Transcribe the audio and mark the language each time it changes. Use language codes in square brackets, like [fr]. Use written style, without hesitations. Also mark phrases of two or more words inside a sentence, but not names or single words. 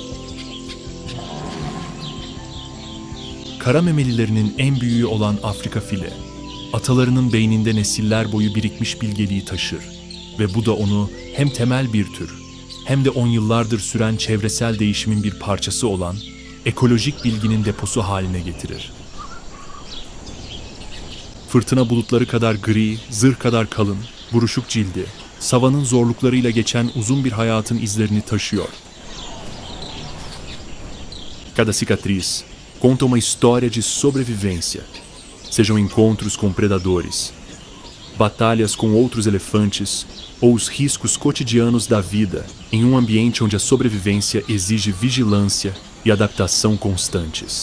[tr] Kara memelilerinin en büyüğü olan Afrika fili, atalarının beyninde nesiller boyu birikmiş bilgeliği taşır ve bu da onu hem temel bir tür hem de 10 yıllardır süren çevresel değişimin bir parçası olan ekolojik bilginin deposu haline getirir. Fırtına bulutları kadar gri, zırh kadar kalın, buruşuk cildi, savanın zorluklarıyla geçen uzun bir hayatın izlerini taşıyor. [pt] Cada cicatriz conta uma história de sobrevivência, sejam encontros com predadores, batalhas com outros elefantes ou os riscos cotidianos da vida em um ambiente onde a sobrevivência exige vigilância e adaptação constantes.